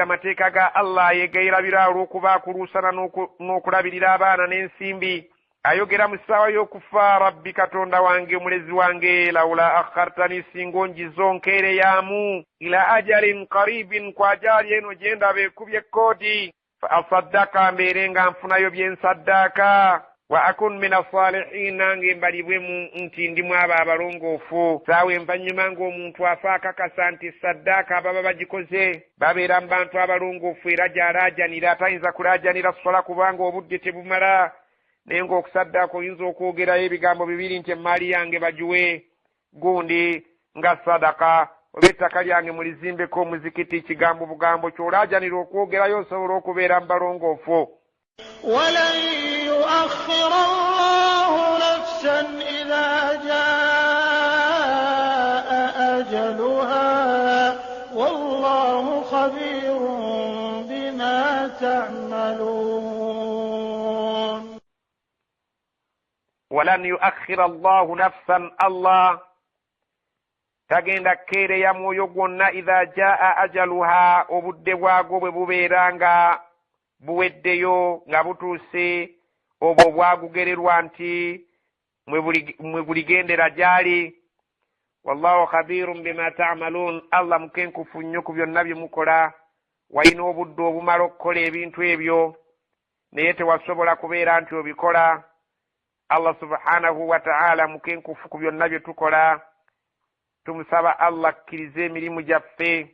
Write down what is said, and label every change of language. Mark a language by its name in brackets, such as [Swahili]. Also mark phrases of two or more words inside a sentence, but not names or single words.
[Ganda] mateeka ga Allah, yeegayirabira olw'okuba akuluusana n'okulabirira abaana n'ensimbi, ayogera mu ssaawa y'okufa, rabbi Katonda wange, omulezi wange, [Arabic] لولا أخرتني, [Ganda] singa onjiza onkeereyaamu, [Arabic] إلى أجل قريب, [Ganda] ku ajaali eno gye ndaba ekubye ekkooti, [Arabic] فأصدق, [Ganda] mbeere nga nfunayo bye nsaddaaka, [Arabic] وأكن من الصالحين, [Ganda] nange mbalibwemu nti ndimu abo abalongoofu. Saawa envannyuma ng'omuntu afa akakasa nti saddaaka ababa bagikoze babeera mu bantu abalongoofu, era gy'alaajanira atayinza kulaajanira sola kubanga obudde tebumala, naye ng'okusaddaaka oyinza okwogerayo ebigambo bibiri nti emaali yange bagiwe, gundi nga sadaka, oba ettaka lyange mulizimbeko omuzikiti, kigambo bugambo ky'olaajanira okwogerayo osobola okubeera mu balongoofu. [Arabic] ولن يؤخر الله نفسا إذا جاء أجلها والله خبير بما تعملون. ولن يؤخر الله نفسا [Ganda] الله tagenda keereya mwoyo gwonna [Arabic] إذا جاء أجلها [Ganda] obudde bwago bwe bubeera nga buweddeyo nga butuuse obwo bwagugererwa nti mwe buligendera gyali. [Arabic] والله خبير بما تعملون, [Ganda] allah mukenkufu nnyo ku byonna bye mukola. walina obudde obumala okukola ebintu ebyo naye tewasobola kubeera nti obikola. [Arabic] الله سبحانه وتعالى [Ganda] mukenkufu ku byonna bye tukola. tumusaba allah akkirize emirimu gyaffe.